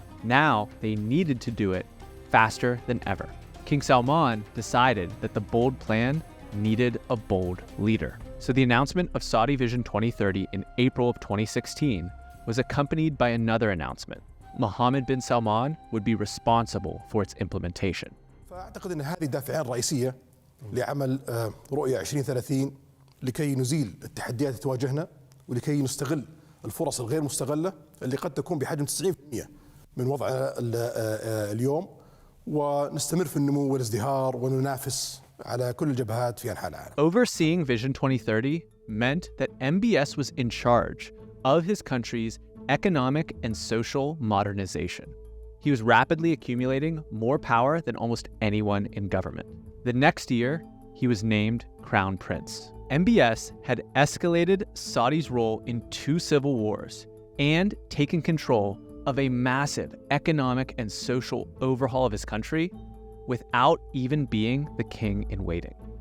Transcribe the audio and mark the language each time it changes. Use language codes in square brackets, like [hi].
[en] Now they needed to do it faster than ever. King Salman decided that the bold plan needed a bold leader. So the announcement of Saudi Vision 2030 in April of 2016 was accompanied by another announcement, Mohammed bin Salman would be responsible for its implementation. [ar] فأعتقد أن هذه دافعين رئيسية لعمل رؤية 2030 لكي نزيل التحديات التي تواجهنا ولكي نستغل الفرص الغير مستغلة اللي قد تكون بحجم 90% من وضعنا اليوم ونستمر في النمو والازدهار وننافس على كل الجبهات في أنحاء العالم. [en] Overseeing Vision 2030 meant that MBS was in charge of his country's economic and social modernization. He was rapidly accumulating more power than almost anyone in government. The next year, he was named Crown Prince. MBS had escalated Saudi's role in 2 civil wars and taken control of a massive economic and social overhaul of his country without even being the king in waiting.